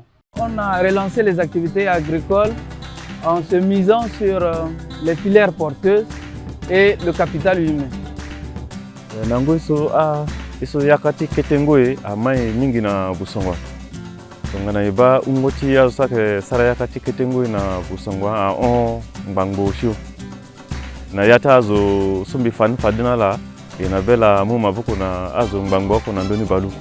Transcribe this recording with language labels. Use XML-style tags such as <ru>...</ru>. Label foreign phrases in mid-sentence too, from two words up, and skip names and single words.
<fr>On a relancé les activités agricoles en se misant sur les filières porteuses et le capital humain.</fr> <sg>Nangoiso iso yakati ketengoe amai mingi na Boussangwa. Tongana iba ungoti ya sake sara yakati ketengoe na Boussangwa a on ngbango shio. Na yata azo sumbi fadina la ina bela muma buku na azo ngbango ko na ndoni baluku.</sg>